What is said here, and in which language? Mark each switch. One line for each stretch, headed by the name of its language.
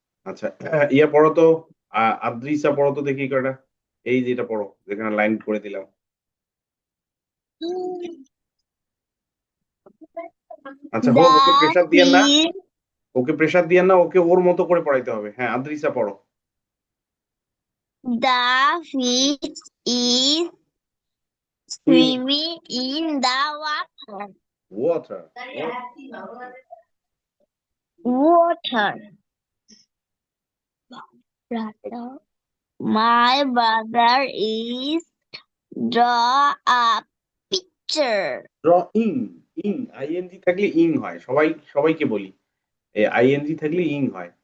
Bangla: আচ্ছা ইয়া পড়ো তো, আদ্রিসা পড়ো তো দেখি কয়টা, এই যেটা পড়ো যেখানে লাইন করে দিলাম। আচ্ছা হোক, ওকে প্রেশার দিয়েন না, ওকে প্রেশার দিয়েন না, ওকে ওর মতো করে পড়াইতে হবে। হ্যাঁ আদ্রিসা পড়ো।
English: The fish is swimming in the water. Water, Water. My brother is draw a picture.
Bangla: Drawing, ইং, আইএনজি থাকলে ইং হয়, সবাইকে বলি, আইএনজি থাকলে ইং হয়,